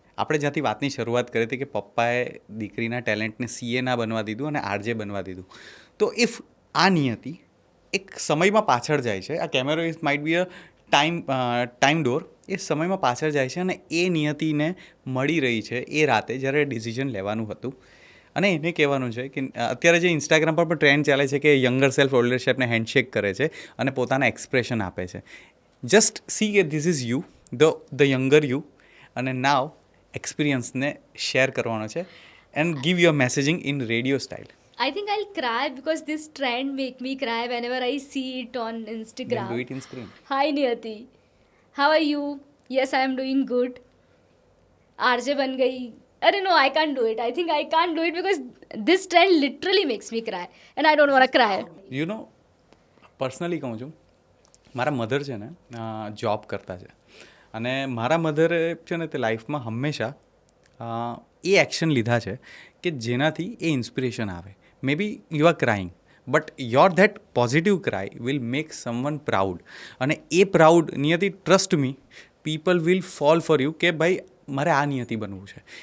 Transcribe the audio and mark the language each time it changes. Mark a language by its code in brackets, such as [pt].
[gu] આપણે જ્યાંથી વાતની શરૂઆત કરી હતી કે પપ્પાએ દીકરીના ટેલેન્ટને સીએ ના બનવા દીધું અને આરજે બનવા દીધું, તો ઇફ આ નિયતિ એક સમયમાં પાછળ જાય છે, આ કેમેરો [en] is might be a time door, [gu] એ સમયમાં પાછળ જાય છે અને એ નિયતિને મળી રહી છે એ રાતે જ્યારે ડિસિઝન લેવાનું હતું, અને એને કહેવાનું છે કે અત્યારે જે ઇન્સ્ટાગ્રામ પર પણ ટ્રેન્ડ ચાલે છે કે યંગર સેલ્ફ ઓલ્ડર સેલ્ફને હેન્ડશેક કરે છે અને પોતાના એક્સપ્રેશન આપે છે. [en] just see કે this is you, the younger you, [gu] અને નાવ એક્સપિરિયન્સને શેર કરવાનો છે [en] And give your messaging in radio style. I think I'll cry because this trend make me cry whenever I see it on Instagram. Then do it in screen. Hi Niyati, how are you? Yes, I am doing good. [hi] RJ ban gayi. [en] Arre no, I can't do it. I think I can't do it because this trend literally makes me cry and I don't want to cry. You know, [gu] personally કહું છું, મારા mother છે ને job કરતા છે, અને મારા મધરે છે ને તે લાઈફમાં હંમેશા એ એક્શન લીધા છે કે જેનાથી એ ઇન્સ્પિરેશન આવે. [en] may be you are crying, but your that positive cry will make someone proud, [gu] અને એ proud Niyati, [en] trust me, people will fall for you [gu] કે ભાઈ મારે આ નિયતિ બનવું છે.